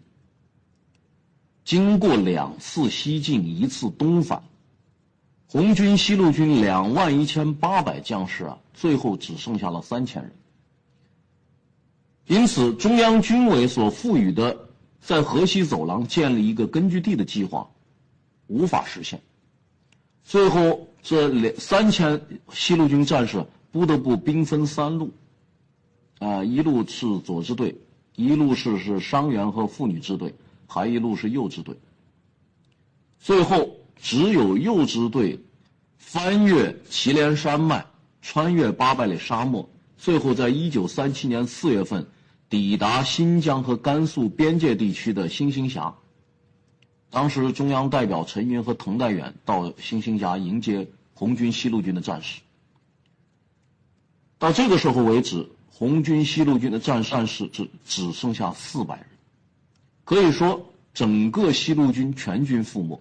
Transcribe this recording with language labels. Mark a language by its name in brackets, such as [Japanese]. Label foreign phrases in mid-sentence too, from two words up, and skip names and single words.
[Chinese] 經過2次西进1次東返，紅軍西路軍21800將士最後只剩下了3000人。因此中央軍委所赋予的在河西走廊建立一個根据地的計劃無法實現，最後這3000西路軍戰士不得不兵分3路，一路是左支队，一路是伤员和婦女支队，還一路是右支队。最後只有右支队翻越祁连山脈，穿越800里沙漠，最後在1937年4月份抵達新疆和甘肃邊界地區的新興峽。當時中央代表陳雲和滕代遠到新興峽迎接紅軍西路軍的戰士。到這個時候為止，紅軍西路軍的戰士只剩下400人，可以說整個西路軍全軍覆没。